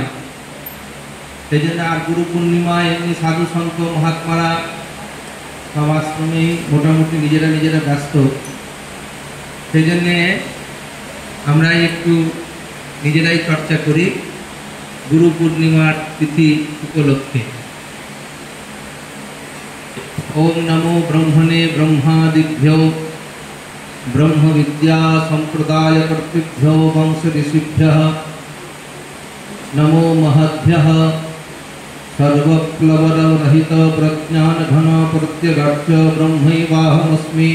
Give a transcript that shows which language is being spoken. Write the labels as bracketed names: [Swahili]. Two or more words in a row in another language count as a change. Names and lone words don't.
[Bangla] সেই জন্য আর গুরু পূর্ণিমা এমনি সাধু সন্ত মহাত্মারা সব আশ্রমেই মোটামুটি নিজেরা ব্যস্ত। সেই জন্যে আমরা একটু নিজেরাই চর্চা করি গুরু পূর্ণিমার তিথি উপলক্ষে। [Sanskrit] ओम नमो ब्रह्मणे ब्रह्मादिभ्यो ब्रह्म विद्या संप्रदाय कर्तृभ्यो वंश ऋषिभ्यः नमो महद्भ्यः सर्वप्लवरहित प्रज्ञान घन प्रत्यगाच्च ब्रह्मैवाहमस्मि।